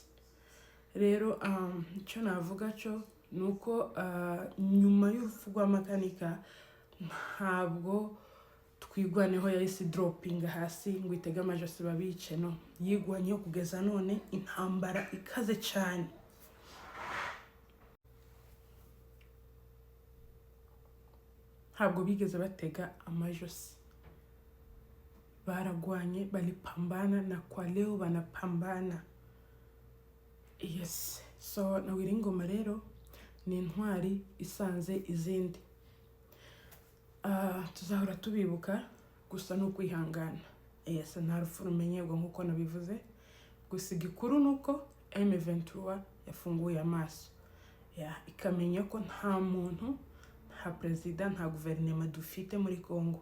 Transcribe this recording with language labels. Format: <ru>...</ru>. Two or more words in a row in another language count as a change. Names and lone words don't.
<rw>Rero icyo navuga cyo nuko nyuma y'urupfu rwa makanika ntabwo twigwaneho yahise dropping hasi ngo itege amajosi babice, no, yigwanyeho kugeza none. Intambara ikaze cyane. Ntabwo bigeze batega amajosi, baragwanye, balipambana,</rw> <sw>na kwa leo banapambana.</sw> <en>Yes, so</en> <rw>na Wiringoma rero ni intwari isanze izindi. tuzahora tubibuka, gusa ni ukwihangana. Yes, nta rupfu rumenyerwa nk'uko nabivuze, gusa igikuru ni uko M23 yafunguye amaso ikamenya ko nta muntu, nta perezida, nta guverinoma dufite muri Congo.</rw>